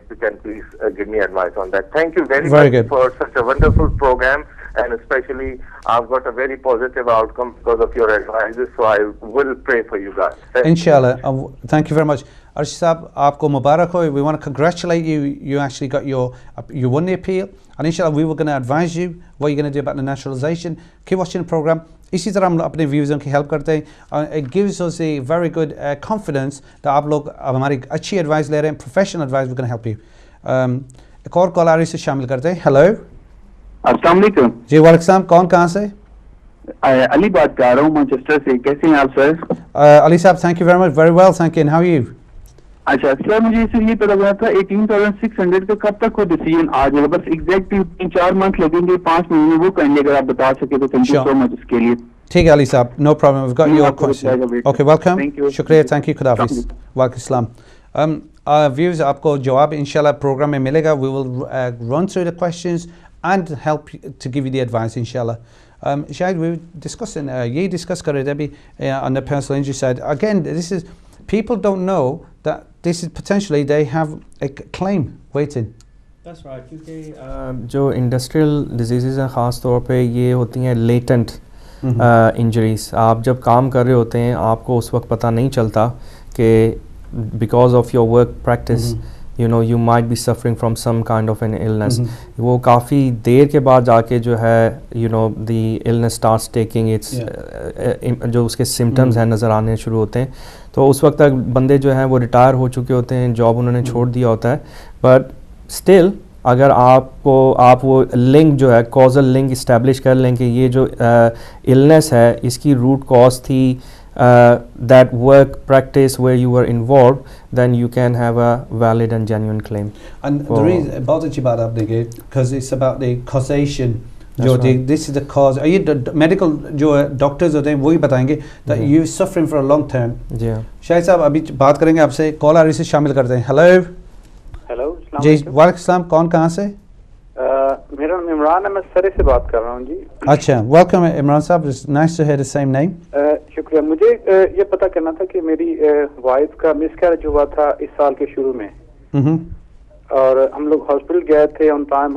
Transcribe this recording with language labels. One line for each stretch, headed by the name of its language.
English: If you can please give me advice on that. Thank you very much for such a wonderful program, and especially I've got a very positive outcome because of your advices, so I will pray for you guys. Inshallah. Thank you very much. Arshid Saab,
Hindi: aapko mubarak ho.
English: We want to congratulate you. You actually got you won the appeal, and inshallah we were going to advise you what you're going to do about the naturalization. Keep watching the program.
Hindi: इसी तरह हम अपने व्यूज़ों की help करते हैं.
English: It gives us a very good confidence that
Hindi: आप लोग हमारी अच्छी एडवाइस ले रहे हैं,
English: Professional advice, we're going to help you.
Hindi: एक और कॉल आ रही से शामिल करते हैं. हेलो. अस्सलाम वालेकुम. जी वालेकुम सलाम. कौन कहाँ से? अली बात कर रहा हूँ मैनचेस्टर से. कैसे हैं आप सर?
English: अली साहब, thank you very much. Very well, thank you. And how are you?
Hindi: अच्छा सर, मुझे सिर्फ ये पता चला था 18,600 का कब तक वो डिसीजन आ जाएगा? बस एग्जैक्ट 3-4 मंथ लगेंगे, 5 महीने वो करेंगे. अगर आप बता सके तो
English: thank you so much
Hindi: इसके लिए. ठीक है अली साहब,
English: No problem. We've got your question. Okay, welcome. शुक्रिया, thank you.
Hindi: खुदा हाफिज़.
English: वालेकुम सलाम.
Hindi: Views, आपको जवाब इंशाल्लाह प्रोग्राम में मिलेगा.
English: We will run through the questions and help to give you the advice inshallah. Shahid, we were discussing,
Hindi: ये discuss कर रहे थे अभी
English: on the personal injury side. Again, this is, people don't know that this is potentially they have a claim waiting.
Hindi: That's right, क्योंकि जो industrial disease हैं ख़ास तौर पे ये होती हैं लेटेंट इंजरीज. आप जब काम कर रहे होते हैं आपको उस वक्त पता नहीं चलता कि because of your work practice
English: you might be suffering from some kind of an illness.
Hindi: वो काफ़ी देर के बाद जाके जो है
English: the illness starts taking its
Hindi: जो उसके symptoms हैं नज़र आने शुरू होते हैं. तो उस वक्त तक बंदे जो हैं वो रिटायर हो चुके होते हैं, जॉब उन्होंने छोड़ दिया होता है. बट स्टिल अगर आप वो लिंक जो है कॉजल लिंक इस्टेब्लिश कर लें कि ये जो इलनेस है इसकी रूट कॉज थी
English: that work practice where you were involved, then you can have a valid and genuine claim. And the reason about the Jibad Abdigate, because it's about the causation. This is the cause. Are you the medical doctors
Hindi: होते हैं वही बताएंगे
English: that you suffering for a long term.
Hindi: Shahid साहब अभी बात करेंगे आपसे. Call आ रही से शामिल करते हैं. हेलो. हेलो. जी वालेकुम सलाम. कौन कहाँ से? मेरा नाम इमरान है, मैं सरे से बात कर रहा हूँ जी.
English: अच्छा, वेलकम इमरान साहब. Nice to hear the same name.
Hindi: शुक्रिया. मुझे ये पता करना था कि मेरी वाइफ का मिसकैरेज हुआ था इस साल के शुरू में, और हम लोग हॉस्पिटल गए थे ऑन टाइम.